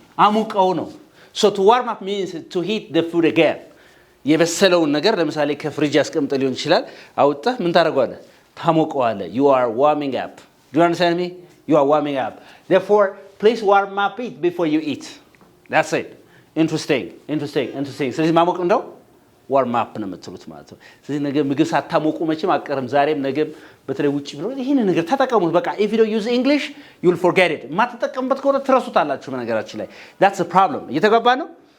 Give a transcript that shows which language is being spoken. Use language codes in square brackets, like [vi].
[am] አሙቀው ነው። [en] so to warm up means to heat the food again. [am] የበሰለውን ነገር ለምሳሌ ከፍሪጅ አስቀምጠ ሊሆን ይችላል። አውጣህ ምን ታደርገዋለህ? ታሞቀዋለህ። [en] you are warming up. [am] do you understand me? you are warming up. [en] therefore please warm up it before you eat. that's it. interesting. [am] ስለዚህ ማሞቅ እንደው warm up ነው የምትሉት ማለት ነው። ስለዚህ ነገ ምግብ ሳታሞቁ መቼም አቀርም ዛሬም ነገም በተለይ ውጪ ብሎ ይሄን ነገር ተጠቀሙት። በቃ [en] if you don't use English you'll forget it. [am] ማትጠቀምበት ከሆነ ትረሱታላችሁ በነገራችን ላይ። [en] that's the problem. [am] እየተገባ ነው?